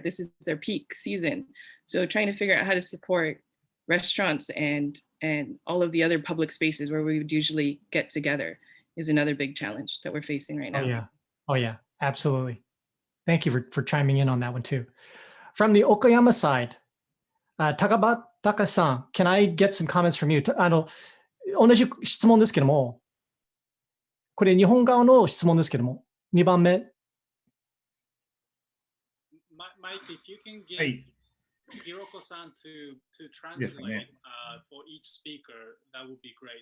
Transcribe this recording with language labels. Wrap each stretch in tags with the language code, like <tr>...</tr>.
<en>This is their peak season. So trying to figure out how to support restaurants and all of the other public spaces where we would usually get together is another big challenge that we're facing right now. Oh yeah, absolutely. Thank you for chiming in on that one too. From the Okayama side, Takabataka-san, can I get some comments from you?</en> <ja>同じ質問ですけども、これ日本側の質問ですけども、2番目。</ja> <en>Mike, if you can get Hiroko-san to translate for each speaker, that would be great.</en>